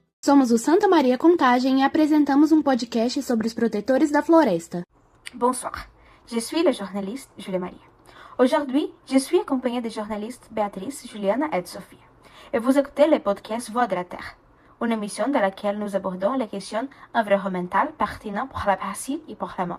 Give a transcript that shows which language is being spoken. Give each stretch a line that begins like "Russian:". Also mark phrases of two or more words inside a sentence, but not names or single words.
Portuguese: Somos o Santa Maria Contagem e apresentamos um podcast sobre os protetores da floresta.
French: Bonsoir, je suis la journaliste Julie Maria. Aujourd'hui, je suis accompagnée des journalistes Béatrice, Juliana et Sophie. Et vous écoutez le podcast Voix de la Terre, une émission dans laquelle nous abordons les questions environnementales pertinentes pour la Brésil et pour le monde.